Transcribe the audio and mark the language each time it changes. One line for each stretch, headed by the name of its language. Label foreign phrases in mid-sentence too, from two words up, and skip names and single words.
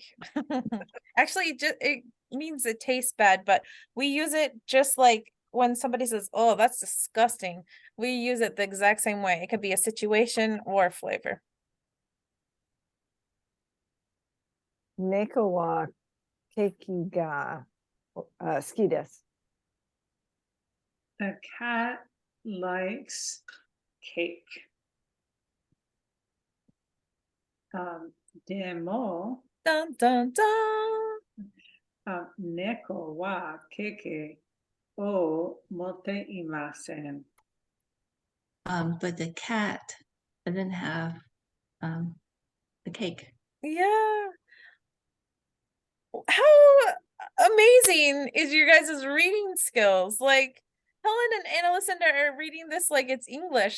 English: Actually, it means it tastes bad, but we use it just like when somebody says, "Oh, that's disgusting." We use it the exact same way. It could be a situation or a flavor.
Japanese: 猫はケーキが好きです?
English: The cat likes cake.
Japanese: Demo,
English: Dun, dun, dun.
Japanese: 猫はケーキを持っていません.
English: But the cat didn't have the cake. Yeah. How amazing is your guys' reading skills? Like Helen and Anna Lucinda are reading this like it's English.